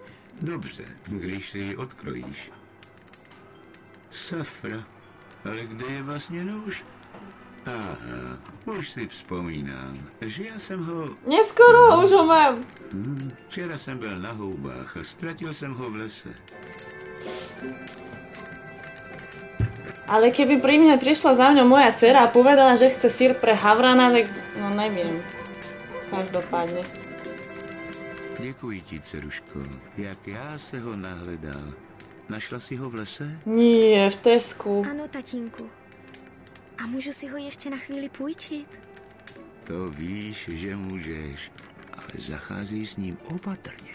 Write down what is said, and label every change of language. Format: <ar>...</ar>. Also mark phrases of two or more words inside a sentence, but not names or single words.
<cs>Dobře, když si ji odkrojíš. Safra, ale kde je vlastně nůž? Aha, už si vzpomínám, že já jsem ho...</cs> <sk>Neskoro, už ho mám.</sk> <cs>Včera jsem byl na houbách a ztratil jsem ho v lese.</cs> <sk>Ale keby pri mne prišla za mňou moja dcera a povedala, že chce sír pre Havrana, tak no neviem. Každopádne.</sk> <cs>Děkuji ti, dceruško. Jak já se ho nahledal. Našla si ho v lese?</cs> <sk>Nie, v Tesku.</sk> <cs>Ano, tatínku. A můžu si ho ještě na chvíli půjčit? To víš, že můžeš, ale zacházej s ním opatrně.</cs>